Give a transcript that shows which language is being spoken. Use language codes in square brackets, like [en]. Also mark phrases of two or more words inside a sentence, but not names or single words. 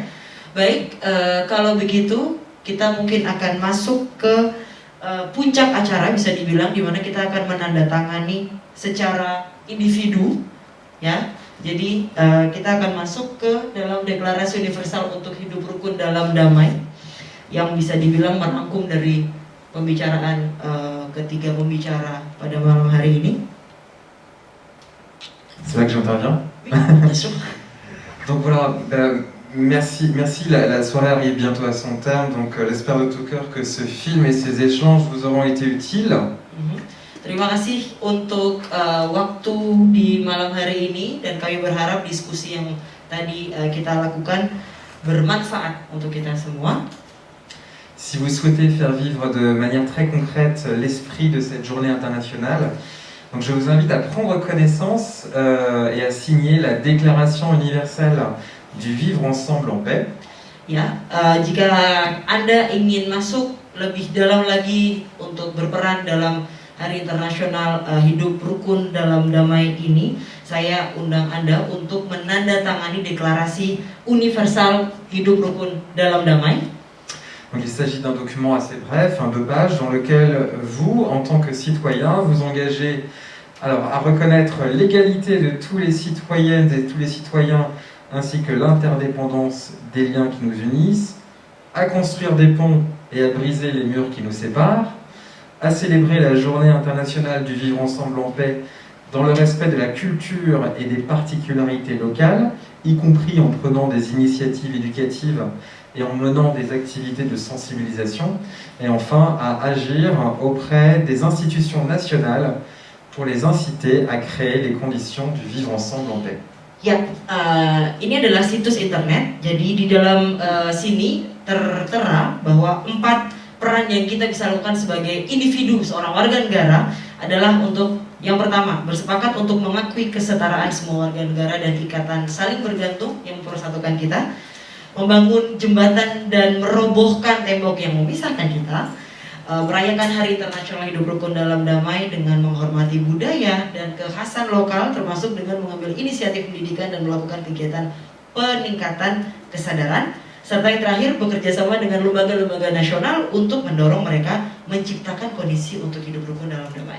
[id] Baik, kalau begitu kita mungkin akan masuk ke puncak acara, bisa dibilang, di mana kita akan menandatangani secara individu, ya. Jadi kita akan masuk ke dalam Deklarasi Universal untuk Hidup Rukun dalam Damai, yang bisa dibilang merangkum dari pembicaraan ketiga pembicara pada malam hari ini. [fr] C'est là que j'interviens. Bien sûr. Donc voilà, merci. La soirée arrive bientôt à son terme, donc j'espère de tout cœur que ce film et ces échanges vous auront été utiles. [id] Terima kasih untuk waktu di malam hari ini, dan kami berharap diskusi yang tadi kita lakukan bermanfaat untuk kita semua. [fr] Si vous souhaitez faire vivre de manière très concrète l'esprit de cette journée internationale, donc je vous invite à prendre connaissance et à signer la Déclaration universelle du vivre ensemble en paix. [id] Ya, jika Anda ingin masuk lebih dalam lagi untuk berperan dalam Hari Internasional Hidup Rukun dalam Damai ini, saya undang Anda untuk menandatangani deklarasi universal hidup rukun dalam damai. [fr] Donc il s'agit d'un document assez bref, 2 pages, dans lequel vous, en tant que citoyen, vous engagez alors, à reconnaître l'égalité de tous les citoyennes et tous les citoyens, ainsi que l'interdépendance des liens qui nous unissent, à construire des ponts et à briser les murs qui nous séparent, à célébrer la journée internationale du vivre ensemble en paix dans le respect de la culture et des particularités locales, y compris en prenant des initiatives éducatives et en menant des activités de sensibilisation, et enfin à agir auprès des institutions nationales pour les inciter à créer les conditions du vivre ensemble en paix. [id] Ya, ini adalah situs internet. Jadi di dalam sini tertera bahwa 4 peran yang kita bisa lakukan sebagai individu, seorang warga negara adalah untuk yang pertama, bersepakat untuk mengakui kesetaraan semua warga negara dan ikatan saling bergantung yang mempersatukan kita, membangun jembatan dan merobohkan tembok yang memisahkan kita, merayakan Hari Internasional Hidup Rukun dalam Damai dengan menghormati budaya dan kekhasan lokal, termasuk dengan mengambil inisiatif pendidikan dan melakukan kegiatan peningkatan kesadaran, serta yang terakhir bekerja sama dengan lembaga-lembaga nasional untuk mendorong mereka menciptakan kondisi untuk hidup rukun dalam damai.